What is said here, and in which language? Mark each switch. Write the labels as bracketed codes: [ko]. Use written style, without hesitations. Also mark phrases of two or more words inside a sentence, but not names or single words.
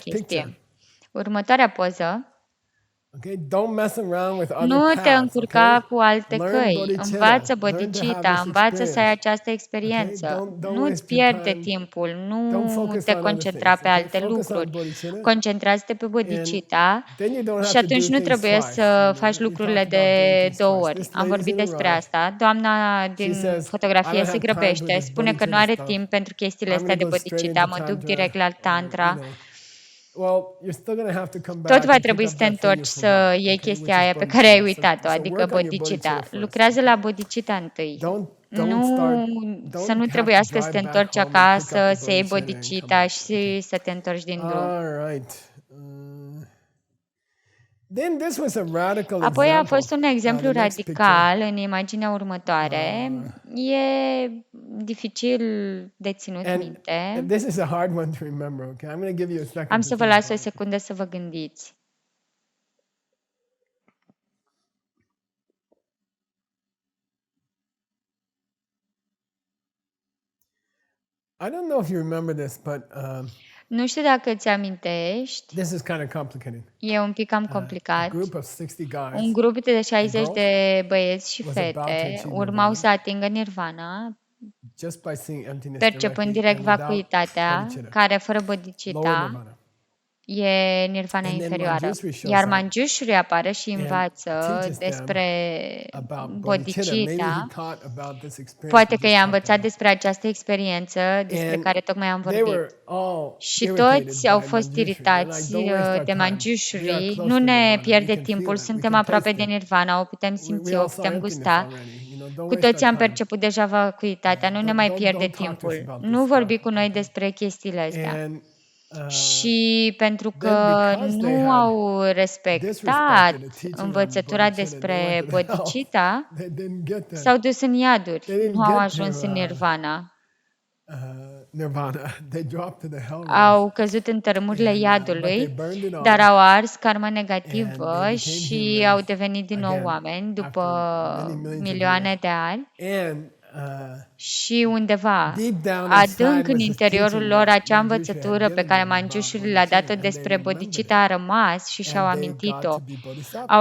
[ro] chestie. [en] picture. [ro] Următoarea poză. [en] Okay, don't mess around with other [ro] Nu te [en] paths, [ro] încurca [en] okay? [ro] cu alte [en] Learn [ro] căi. [en] bodhicitta. [ro] Învață [en] Learn to have bodhicitta, this [ro] învață să ai [en] experience. [ro] această [en] Okay? [ro] experiență. [en] Don't [ro] Nu-ți [en] waste your [ro] pierde [en] time. [ro] timpul, [en] Don't [ro] nu [en] focus [ro] te [en] on other [ro] concentra [en] things, [ro] pe [en] okay? [ro] alte [en] Focus on [ro] lucruri. [en] bodhicitta. [ro] Concentrează-te pe [en] And [ro] bodhicitta [en] then you don't [ro] și [en] have to do [ro] atunci nu [en] things [ro] trebuie [en] twice. [ro] să [en] You know, [ro] faci [en] we [ro] lucrurile [en] talked about doing [ro] de [en] things [ro] două [en] twice. [ro] ori. [en] This [ro] Am [en] lady's [ro] vorbit [en] in a [ro] despre [en] rush. [ro] asta. Doamna [en] She [ro] din [en] says, I [ro] fotografie [en] don't [ro] se [en] have time for [ro] grăbește, [en] this [ro] spune că nu [en] bodhicitta [ro] are [en] stuff. [ro] timp pentru chestiile [en] I'm [ro] astea [en] going [ro] de [en] to go straight [ro] bodhicitta, [en] into [ro] mă duc [en] tantra. [ro] direct la [en] You [ro] tantra. [en] know. Well, you're still going to have to come [ro] Tot [en] back [ro] va [en] and pick [ro] trebui [en] up [ro] să te [en] that thing you [ro] întorci să [en] forgot, [ro] iei [en] okay, [ro] chestia [en] which is [ro] aia pe care ai [en] bodhicitta. [ro] uitat-o, [en] So [ro] adică [en] work on your [ro] bodhicitta. [en] bodhicitta first, [ro] Lucrează [en] okay? [ro] la bodhicitta întâi. [en] Don't [ro] Nu, [en] start. [ro] să nu [en] Don't have [ro] trebuiască [en] to [ro] să te [en] drive back [ro] întorci [en] home and pick up [ro] acasă, [en] the [ro] să iei [en] bodhicitta and come [ro] bodhicitta [en] back. [ro] și să te întorci din drum. [en] All right. Then this was a radical [ro] Apoi a [en] example. [ro] fost un exemplu [en] The next picture. [ro] radical în imaginea următoare. E dificil de ținut [en] And [ro] minte. [en] this is a hard one to remember, okay? I'm going to give you a second [ro] Am [en] to [ro] să vă [en] think [ro] las o [en] about it. [ro] secundă să vă gândiți. [en] I don't know if you remember this, but [ro] Nu știu dacă îți amintești, [en] this is kind of complicated. [ro] e un pic cam [en] A [ro] complicat. [en] group of 60 guys [ro] Un grup de 60 [en] girls [ro] de băieți și [en] was about to [ro] fete [en] achieve [ro] urmau [en] nirvana [ro] să atingă nirvana, [en] just by seeing emptiness [ro] percepând [en] directly [ro] direct [en] and without [ro] vacuitatea, [en] bodhicitta, [ro] care fără [en] lower [ro] bodhicitta [en] nirvana. [ro] e nirvana [en] And then [ro] inferioară. [en] Manjushri shows [ro] Iar [en] up [ro] Manjushri apare și [en] and [ro] învață [en] teaches them [ro] despre [en] about bodhicitta. Maybe he [ro] bodhicitta. [en] taught about this experience [ro] Poate [en] we [ro] că [en] just [ro] i-a [en] talked [ro] învățat [en] about. [ro] despre această experiență despre [en] And [ro] care tocmai am [en] they were [ro] vorbit. [en] all [ro] Și [en] irritated [ro] toți au [en] by [ro] fost [en] Manjushri. They're like, [ro] iritați [en] don't waste our [ro] de [en] time. We are [ro] Manjushri. [en] close [ro] Nu [en] to [ro] ne [en] nirvana. We [ro] pierde [en] can feel [ro] timpul, [en] it. We [ro] suntem [en] can [ro] aproape [en] taste [ro] de [en] it. [ro] nirvana, o putem [en] We [ro] simți, [en] all [ro] o [en] saw [ro] putem [en] emptiness [ro] gusta. [en] already. You know, don't [ro] Cu [en] waste our [ro] toții am [en] time. [ro] perceput deja vacuitatea, nu ne mai pierde [en] Don't talk to us [ro] timpul. [en] about this [ro] Nu vorbi [en] stuff. [ro] cu noi despre chestiile astea. [en] And [ro] Și pentru [en] then [ro] că [en] because they [ro] nu [en] had [ro] au respectat [en] disrespected the teaching on [ro] învățătura [en] bodhicitta, they [ro] despre [en] went to hell. [ro] bodhicitta, [en] They didn't get that. [ro] s-au dus în iaduri, [en] They didn't [ro] nu au [en] get [ro] ajuns [en] to [ro] în nirvana. [en] nirvana. They dropped to the hell realms. [ro] Au căzut în tărâmurile [en] But they [ro] iadului, [en] burned it [ro] dar [en] off [ro] au ars karma [en] and [ro] negativă [en] they became [ro] și [en] humans [ro] au devenit din nou [en] again [ro] oameni după [en] after many millions of [ro] milioane [en] years. [ro] de ani. [en] And [ro] Și undeva, [en] deep down [ro] adânc [en] inside [ro] în [en] was this [ro] interiorul [en] teaching [ro] lor, [en] that [ro] acea [en] Manjushri had [ro] învățătură pe [en] given [ro] care [en] them about [ro] Manjushri le-a dat-o [en] bodhicitta, and they [ro] despre [en] remembered [ro] bodhicitta [en] it. [ro] a rămas și și-au [en] And they got [ro] amintit-o. [en] to be [ro] Au [en] bodhisattvas